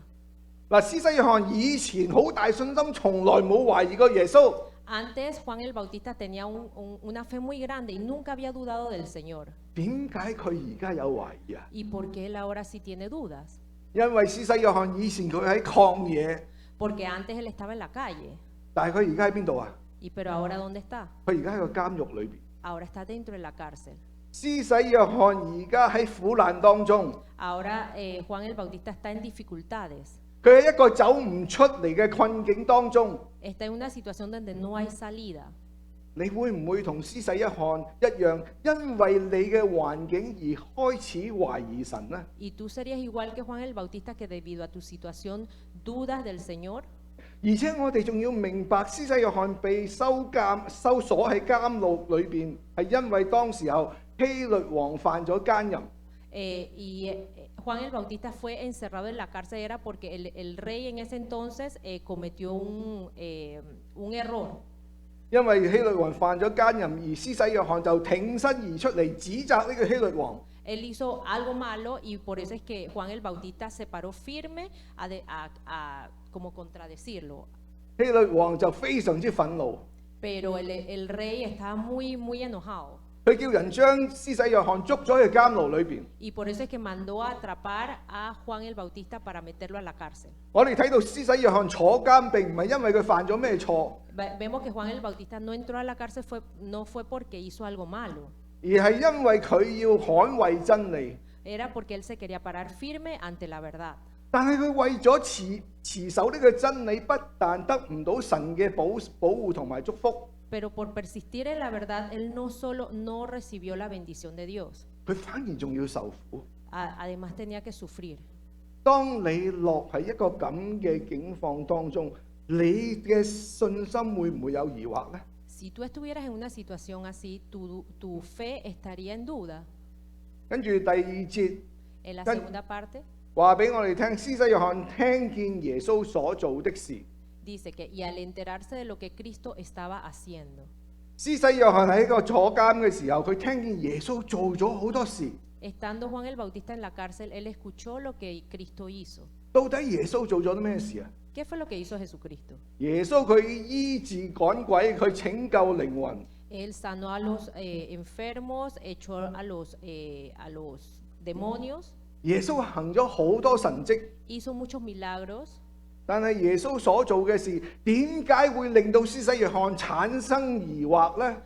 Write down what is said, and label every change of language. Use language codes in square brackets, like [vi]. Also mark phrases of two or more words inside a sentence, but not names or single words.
[yue] 嗱，施洗約翰以前好大信心，從來冇懷疑過耶穌。 [es] Antes Juan el Bautista tenía una fe muy grande y nunca había dudado del Señor. [yue] 點解佢而家有懷疑啊？ [es] ¿Y por qué él ahora sí tiene dudas? [yue] 因為施洗約翰以前佢喺曠野， [es] Porque antes él estaba en la calle. [yue] 但係佢而家喺邊度啊？ [es] Pero ahora ¿dónde está? [yue] 佢而家喺個監獄裏邊。 [es] Ahora está dentro de la cárcel. [yue] 施洗約翰而家喺苦難當中， [es] Ahora Juan el Bautista está en dificultades. [yue] 佢喺一個走唔出嚟嘅困境當中。 [es] Está en una situación donde no hay salida. [yue] 你會唔會同施洗約翰一樣，因為你嘅環境而開始懷疑神呢？ [es] ¿Y tú serías igual que Juan el Bautista que debido a tu situación dudas del Señor? [yue] 而且我哋仲要明白，施洗約翰被收鎖喺監獄裏邊，係因為當時候希律王犯咗奸淫。 [es] Juan el Bautista fue encerrado en la cárcel era porque el rey en ese entonces cometió un error. [yue] 因為希律王犯咗奸淫，而施洗約翰就挺身而出嚟指責呢個希律王。 [es] Él hizo algo malo y por eso es que Juan el Bautista se paró firme a como contradecirlo. [yue] 希律王就非常之憤怒， [es] Pero el rey estaba muy enojado. [yue] 佢叫人將施洗約翰捉咗去監牢裏邊。 [es] Y por eso es que mandó a atrapar a Juan el Bautista para meterlo a la cárcel. [yue] 我哋睇到施洗約翰坐監並唔係因為佢犯咗咩錯， [es] Vemos que Juan el Bautista no entró a la cárcel no fue porque hizo algo malo, [yue] 而係因為佢要捍衛真理。 [es] era porque él se quería parar firme ante la verdad. [yue] 但係佢為咗持守呢個真理，不但得唔到神嘅保護同埋祝福， [es] Pero por persistir en la verdad, él no solo no recibió la bendición de Dios, [yue] 佢反而仲要受苦。 [es] además tenía que sufrir. [yue] 當你落喺一個咁嘅境況當中，你嘅信心會唔會有疑惑呢？ [es] Si tú estuvieras en una situación así, tu fe estaría en duda. [yue] 跟住第二節 [es] En la Can- segunda parte [yue] 話俾我哋聽，施洗約翰聽見耶穌所做的事。 [es] dice que, y al enterarse de lo que Cristo estaba haciendo, [yue] 施洗約翰喺個坐監嘅時候，佢聽見耶穌做咗好多事。 [es] estando Juan el Bautista en la cárcel, él escuchó lo que Cristo hizo. [yue] 到底耶穌做咗啲咩事啊？ [es] ¿Qué fue lo que hizo Jesucristo? [yue] 耶穌佢醫治趕鬼，佢拯救靈魂。 [es] Él sanó a los enfermos, echó a los demonios, [yue] 耶穌行咗好多神蹟， [es] hizo muchos milagros. [yue] 但係耶穌所做嘅事，點解會令到施洗約翰產生疑惑呢？